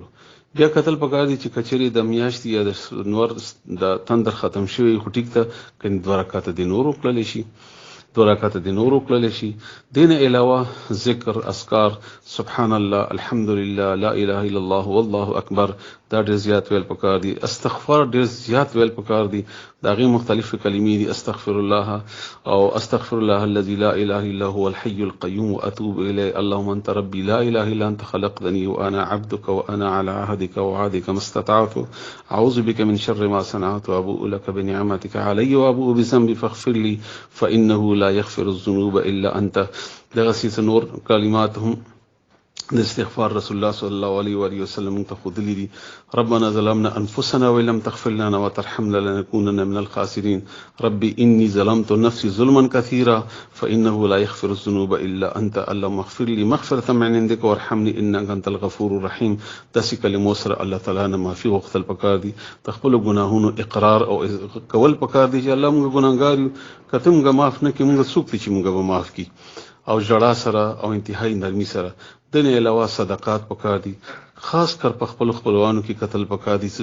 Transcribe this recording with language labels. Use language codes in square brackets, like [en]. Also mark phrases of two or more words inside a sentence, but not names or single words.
[ps] بیا کتل پکار دي چې کچېرې د میاشتې یا د نور د تندر ختم شوی خو ټیک ته کنې 2 رکعته دې نور وکړلی شي، 2 رکعته دې نور وکړلی شي. دې نه علاوه ذکر، اذکار، [ar] سبحان الله، الحمدلله، لا اله الا الله، والله اکبر [ps] دا ډېر زیات ویل پکار دي. استغفار ډېر زیات ویل پکار دي، د هغې مختلفې کلمې دي، [ar] استغفر الله [ps] او [ar] استغفر الله الذي لا اله الا هو الحي القيوم واتوب الیه، اللهم انت ربي لا اله الا انت خلقتني وانا عبدك وانا على عهدك ووعدك ما استطعت اعوذ بك من شر ما صنعت وابوء لك بنعمتك علي وابوء بذنبي فاغفر لي فانه لا يغفر الذنوب الا انت. [ps] دغسې نور کلمات هم د استغفار رسول الله [ar] صلی الله علیه و آله وسلم [ps] ته ښودلي دي. [ar] ربنا ظلمنا انفسنا وان لم تغفر لنا وترحمنا لنكونن من الخاسرين. ربي اني ظلمت نفسي ظلما كثيرا فانه لا يغفر الذنوب الا انت اللهم اغفر لي مغفرة من عندك وارحمني انك انت الغفور الرحيم. [ps] داسې کلمو سره الله تعالی نه معافي غوښتل پکار دي، د خپلو ګناهونو اقرار او کول پکار دي چې الله موږ ګناهګار یو، که ته موږ معاف نه کړې موږ څوک دي چې موږ به معاف کړي. او ژړا سره او انتهایی نرمي سره. د نه علاوه صدقات پکار دي، خاص کر په خپل خپلوانو کې قتل پکار دي.